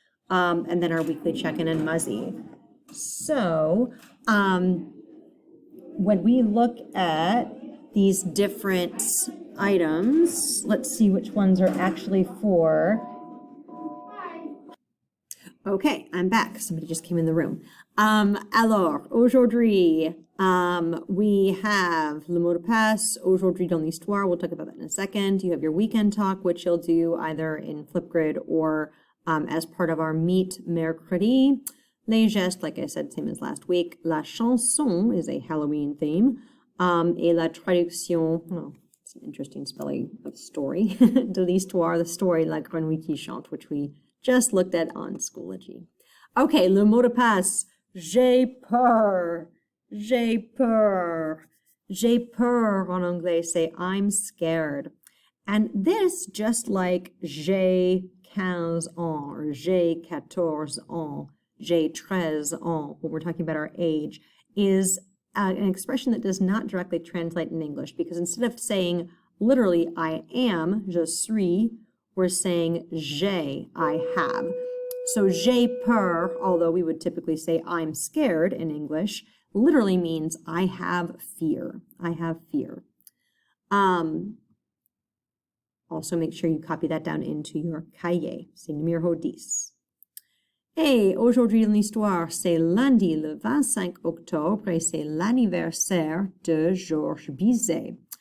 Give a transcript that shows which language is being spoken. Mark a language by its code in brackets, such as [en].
[en] And then our weekly check-in and Muzzy. So when we look at these different items, let's see which ones are actually for. Okay, I'm back. Somebody just came in the room. [fr] Alors, aujourd'hui, [en] we have [fr] le mot de passe, aujourd'hui dans l'histoire. [en] We'll talk about that in a second. You have your weekend talk, which you'll do either in Flipgrid or as part of our Meet mercredi. [fr] Les gestes, [en] like I said, same as last week. [fr] La chanson [en] is a Halloween theme. [fr] Et la traduction, [en] oh, it's an interesting spelling of story, [fr] de l'histoire, [en] the story, La Grenouille qui chante, which we just looked at on Schoology. [fr] Okay, le mot de passe, j'ai peur, j'ai peur. J'ai peur en anglais, [en] say I'm scared. And this, just like [fr] j'ai 15 ans [en] or [fr] j'ai 14 ans, j'ai 13 ans, [en] when we're talking about our age, is an expression that does not directly translate in English, because instead of saying literally I am, [fr] je suis, [en] we're saying j'ai, I have. So [fr] j'ai peur, [en] although we would typically say I'm scared in English, literally means I have fear. I have fear. Also make sure you copy that down into your cahier. [fr] C'est numéro 10. Et aujourd'hui dans l'histoire, c'est lundi le 25 octobre et c'est l'anniversaire de Georges Bizet.